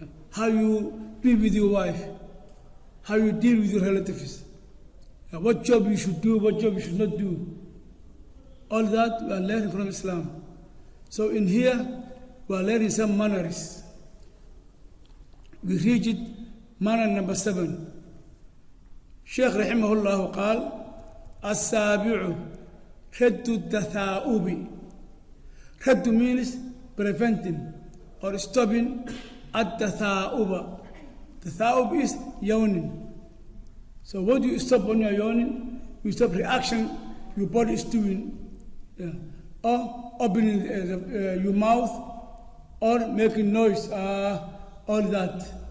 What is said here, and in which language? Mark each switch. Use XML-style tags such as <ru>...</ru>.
<en>How you be with your wife. How you deal with your relatives. What job you should do, what job you should not do. All that we are learning from Islam. So in here, we are learning some manners. We reach it, manner number 7.</en> <ar>Shaykh rahimahullah قال السابع رد التثاؤب.</ar> <en>رد means preventing or stopping التثاؤب. Tatha'ub is yawning. So what do you stop when you are yawning? You stop reaction your body is doing. Or opening your mouth or making noise, all that.</en>